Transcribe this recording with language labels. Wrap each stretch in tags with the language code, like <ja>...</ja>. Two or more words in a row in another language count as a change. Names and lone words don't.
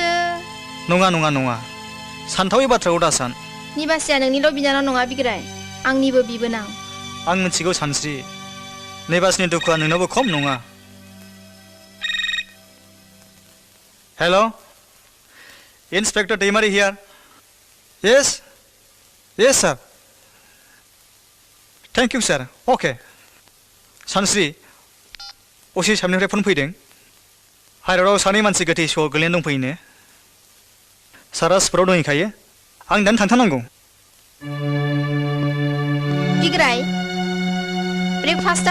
<brx>नङा सानथावै बाथ्राखौ दासान निबासिया नोंनिल' बिनानाव नङा बिग्राय आंनिबो बिबोनां आं मिथिगौ सानस्रि निबासनि दुखुआ नोंनावबो खम नङा हेल' इन्सपेक्टर दैमारि हियार</brx> <en>yes sir thank you sir okay</en> <brx>सानस्रि असे सामनिफ्राय फन फैदों हाइरडआव सानै मानसि गोथै स' गोलैना दंफैयोनो सारा स्पटआव दंहैखायो आं दानो थांथारनांगौ बिग्राय ब्रेकफास्टआ</brx>